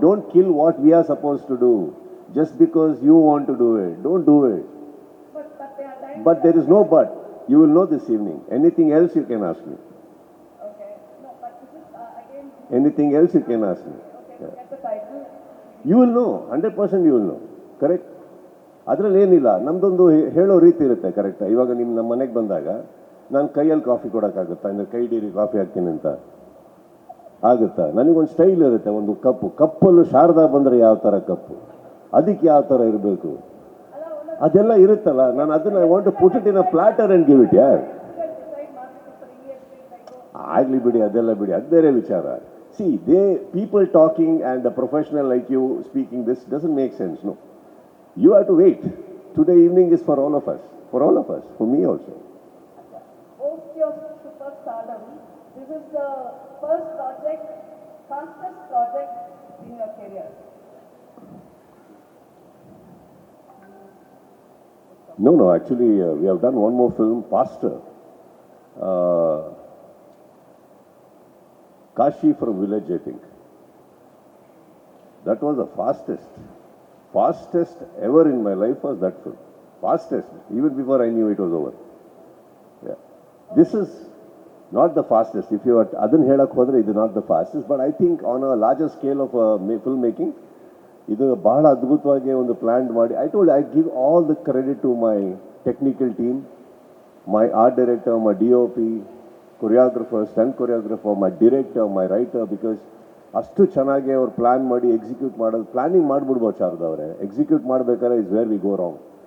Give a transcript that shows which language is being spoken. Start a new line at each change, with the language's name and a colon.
English: Don't kill what we are supposed to do just because you want to do it. Don't do it. But there are times. But there is no but. You will know this evening. Anything else you can ask me. Okay. No, but this is again. Anything else you can ask me. Okay. Look at the title. You will know. 100% you will know. Correct?
Kannada: ಅದರಲ್ಲಿ ಏನಿಲ್ಲ, ನಮ್ಮದೊಂದು ಹೇಳೋ ರೀತಿ ಇರುತ್ತೆ. ಕರೆಕ್ಟಾ? ಇವಾಗ ನಮ್ಮ ಮನೆಗೆ ಬಂದಾಗ ನಾನು ಕೈಯಲ್ಲಿ ಕಾಫಿ ಕೊಡೋಕ್ಕಾಗುತ್ತಾ? ಅಂದರೆ ಕೈ ಡೀರಿ ಕಾಫಿ ಹಾಕ್ತೀನಿ ಅಂತ ಆಗುತ್ತಾ? ನನಗೊಂದು ಸ್ಟೈಲ್ ಇರುತ್ತೆ. ಒಂದು ಕಪ್ಪಲ್ಲೂ ಶಾರದಾ ಬಂದರೆ ಯಾವ ಥರ ಕಪ್ಪು, ಅದಕ್ಕೆ ಯಾವ ಥರ ಇರಬೇಕು, ಅದೆಲ್ಲ ಇರುತ್ತಲ್ಲ. ನಾನು ಅದನ್ನು
English: I want to put it in a platter and give it.
Kannada: ಯಾರ್ ಆಗಲಿ ಬಿಡಿ, ಅದೆಲ್ಲ ಬಿಡಿ, ಅದು ಬೇರೆ ವಿಚಾರ.
English: See people talking and a professional like you speaking this doesn't make sense. No, you have to wait. Today evening is for all of us, for me also. Post your superstardom, this is the first project, fastest project in your career. No, actually we have done one more film faster. Kashi from Village, I think. That was the fastest ever in my life was that film. Fastest, even before I knew it was over. Yeah. This is not the fastest. If you are
Kannada: adhan helak hodre,
English: it is not the fastest, but I think on a larger scale of film making,
Kannada: ಇದು ಬಹಳ ಅದ್ಭುತವಾಗಿ ಒಂದು plan ಮಾಡಿ.
English: I give all the credit to my technical team, my art director, my DOP, choreographer, stunt choreographer, my director, my writer, because
Kannada: ಅಷ್ಟು ಚೆನ್ನಾಗಿ ಅವ್ರು plan ಮಾಡಿ execute ಮಾಡೋದು. ಪ್ಲ್ಯಾನಿಂಗ್ ಮಾಡಿಬಿಡ್ಬೋದು ಶಾರದಾ ಅವರೇ, ಎಕ್ಸಿಕ್ಯೂಟ್ ಮಾಡಬೇಕಾದ್ರೆ
English: Is where we go wrong.